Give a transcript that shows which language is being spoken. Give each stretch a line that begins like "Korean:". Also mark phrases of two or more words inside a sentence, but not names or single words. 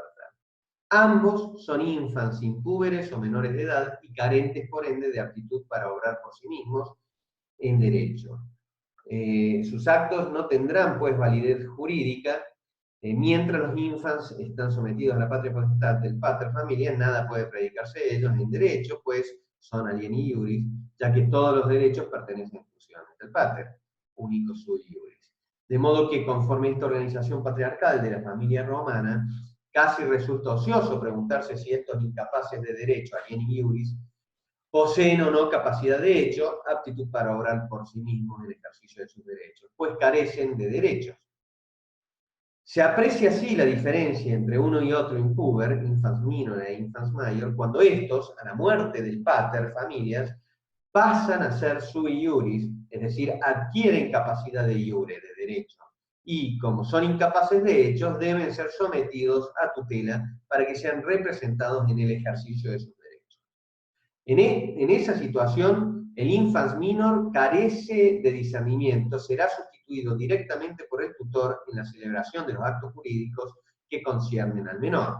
Spanish: Ambos son infants impúberes o menores de edad y carentes por ende de aptitud para obrar por sí mismos en derecho. Sus actos no tendrán pues validez jurídica. Mientras los infants están sometidos a la patria potestad del
Latin: pater familias,
Spanish: nada puede predicarse de ellos en derecho, pues son
Latin: alieni iuris,
Spanish: ya que todos los derechos pertenecen exclusivamente al pater, único
Latin: sui iuris.
Spanish: De modo que conforme a esta organización patriarcal de la familia romana, casi resulta ocioso preguntarse si estos incapaces de derecho,
Latin: alieni iuris,
Spanish: poseen o no capacidad de hecho, aptitud para obrar por sí mismos en el ejercicio de sus derechos, pues carecen de derechos. Se aprecia así la diferencia entre uno y otro impúber,
Latin: infans minor
Spanish: e infans mayor, cuando estos, a la muerte del
Latin: pater familias,
Spanish: pasan a ser
Latin: sui iuris,
Spanish: es decir, adquieren capacidad
Latin: de iure,
Spanish: de derecho, y como son incapaces de hechos, deben ser sometidos a tutela para que sean representados en el ejercicio de sus derechos. En esa situación, el
Latin: infans minor
Spanish: carece de discernimiento, será sustituido directamente por el tutor en la celebración de los actos jurídicos que conciernen al menor.